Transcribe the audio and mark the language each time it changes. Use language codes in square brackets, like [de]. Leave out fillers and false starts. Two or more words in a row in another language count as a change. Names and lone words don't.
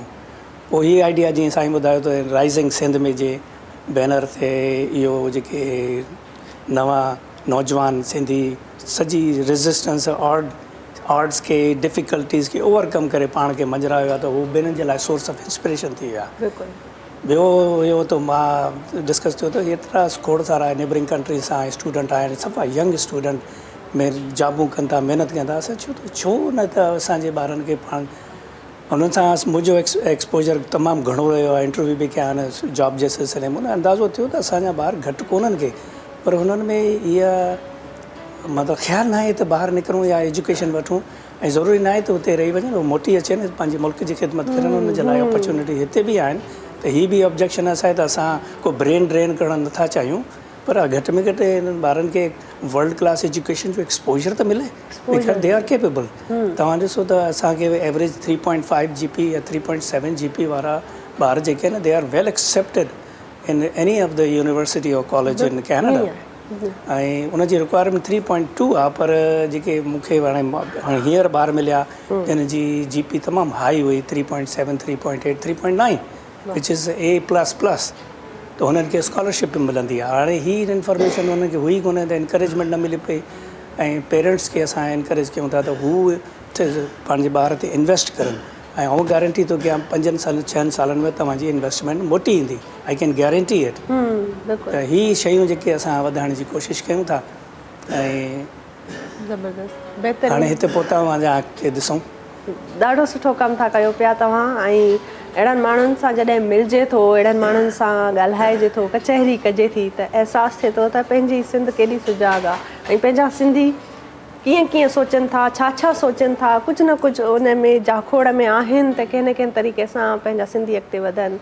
[sd] पोइ हीअ आइडिया जीअं साईं ॿुधायो त राइज़िंग सिंध में जे बैनर ते इहो जेके नवां नौजवान सिंधी सॼी [en] resistance odds [sd] खे, डिफ़िकल्टीज़ खे ओवरकम करे पाण खे मंझरायो आहे, त हू ॿिन्हिनि जे लाइ [en] source of inspiration [sd] थी विया। ॿियो हुयो त मां डिस्कस कयो त एतिरा खोड़ सारा [en] neighbouring countries [sd] सां स्टूडेंट आहिनि, सफ़ा [en] young student [sd] में जॉबूं कनि था, महिनत कनि था। असां छो न त असांजे ॿारनि खे पाण उन्हनि सां मुंहिंजो एक्सपोजर तमामु घणो रहियो आहे। इंटरव्यू बि कया आहिनि जॉब जे सिलसिले में। उन अंदाज़ो थियो त असांजा ॿार घटि कोन्हनि के, पर हुननि में इहा मतिलबु ख़्यालु न आहे त ॿाहिरि निकिरूं या एजुकेशन वठूं, ऐं ज़रूरी न आहे त हुते रही वञनि, उहो मोटी अचनि, पंहिंजे मुल्क जी ख़िदमत करनि। उन जे लाइ अपॉर्चुनिटी हिते बि आहिनि। त हीअ बि ऑब्जेक्शन आहे त असां को [en] brain drain [sd] करणु नथा चाहियूं, पर घटि में घटि हिननि ॿारनि खे [en] world class education [sd] जो एक्सपोजर त मिले। [en] they are capable. [sd] तव्हां ॾिसो त असांखे एवरेज 3.5 GP या 3.7 GP वारा ॿार जेके आहिनि, [en] They are well accepted in any of the university or college in Canada. [sd] ऐं उनजी रिक्वायरमेंट 3.2 आहे, पर जेके मूंखे हाणे हींअर ॿार मिलिया जिन जी GP तमामु हाई हुई, 3.7, 3.8, 3.9, [en] which is A++। [sd] त हुननि खे स्कॉलरशिप बि मिलंदी आहे। हाणे हीअ इंफॉर्मेशन हुननि खे हुई कोन्हे, त इंकरेजमेंट न मिले पई। ऐं पेरेंट्स खे असां इनकरेज कयूं था त हू पंहिंजे ॿार ते इन्वेस्ट करनि। ऐं आउं गारंटी थो कयां 5-6 सालनि में तव्हांजी इन्वेस्टमेंट मोटी ईंदी। [en] I can guarantee it. [sd] त हीअ शयूं जेके असां वधाइण जी कोशिशि कयूं था। ऐं हाणे हिते पहुता वञा खे ॾिसूं। ॾाढो सुठो कमु था कयो पिया तव्हां। ऐं अहिड़नि माण्हुनि सां जॾहिं मिलिजे थो, अहिड़नि माण्हुनि सां ॻाल्हाइजे थो, कचहरी कजे थी, त अहसासु थिए थो त पंहिंजी सिंध केॾी सुजाॻ आहे ऐं पंहिंजा सिंधी कीअं कीअं सोचनि था, छा छा सोचनि था, कुझु न कुझु उन में जाखोड़ में आहिनि त कंहिं न कंहिं तरीक़े सां पंहिंजा सिंधी अॻिते वधनि।